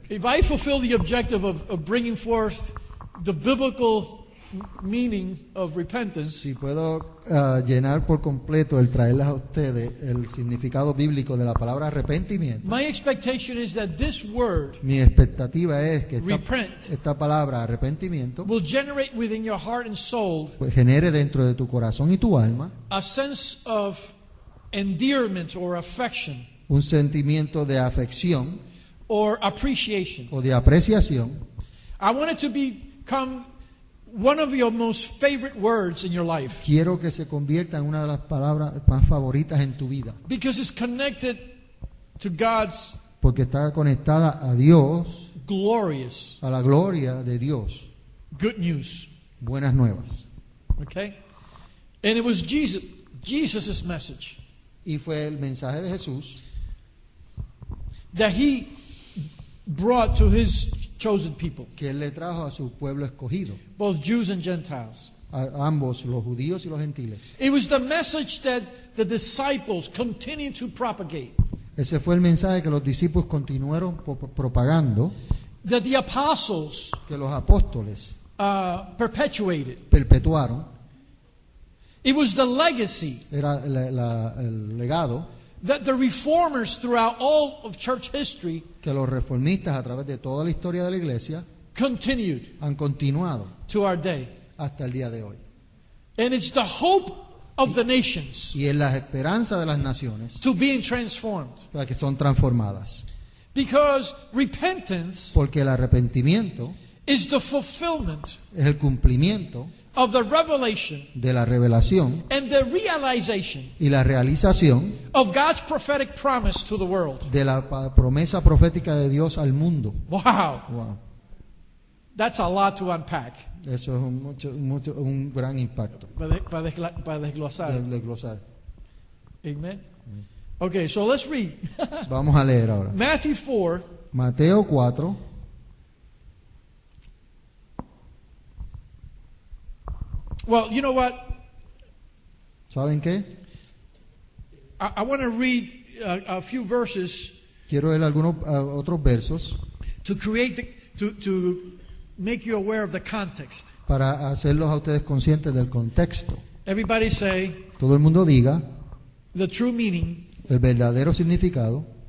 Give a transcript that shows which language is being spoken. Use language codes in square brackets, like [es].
[en] if I fulfill the objective of bringing forth the biblical meaning of repentance, [es] Si puedo llenar por completo el traerles a ustedes el significado bíblico de la palabra arrepentimiento, [en] my expectation is that this word [es] mi expectativa es que [en] Repent. [es] esta palabra arrepentimiento [en] will generate within your heart and soul [es] pues, genere dentro de tu corazón y tu alma [en] a sense of endearment or affection [es] un sentimiento de afección [en] or appreciation. [es] o de apreciación. [en] I want it to become one of your most favorite words in your life [es] Quiero que se convierta en una de las palabras más favoritas en tu vida, [en] because it's connected to God's [es] porque está conectada a Dios, [en] glorious [es] a la gloria de Dios. [en] good news. [es] Buenas nuevas. [en] Okay? And it was Jesus' message [es] Y fue el mensaje de Jesús [en] that he brought to his chosen people, [es] que él le trajo a su pueblo escogido, [en] both Jews and Gentiles. [es] a ambos, los judíos y los gentiles. [en] It was the message that the disciples continued to propagate, [es] Ese fue el mensaje que los discípulos continuaron propagando, [en] that the apostles [es] que los apóstoles [en] perpetuated. [es] perpetuaron. [en] It was the legacy [es] Era el legado [en] that the reformers throughout all of church history [es] que los reformistas a través de toda la historia de la iglesia [en] continued [es] han continuado [en] to our day. [es] hasta el día de hoy. [en] And it's the hope of the nations [es] Y es la esperanza de las naciones [en] to being transformed. [es] para que son transformadas. [en] Because repentance [es] Porque el arrepentimiento [en] is the fulfillment [es] es el cumplimiento [en] of the revelation [es] de la revelación [en] and the realization [es] y la realización [en] of God's prophetic promise to the world. [es] de la promesa profética de Dios al mundo. [en] Wow, Wow. that's a lot to unpack. [es] Eso es un gran impacto Para desglosar. de glosar. [en] Amen. Okay, so let's read. [es] Vamos a leer ahora. [en] Matthew 4, [es] Mateo 4, [en] well, you know what? [es] ¿saben qué? [en] I want to read a few verses [es] Quiero leer algunos otros versos [en] to create to make you aware of the context. [es] para hacerlos a ustedes conscientes del contexto. [en] Everybody say [es] Todo el mundo diga [en] the true meaning [es] el verdadero significado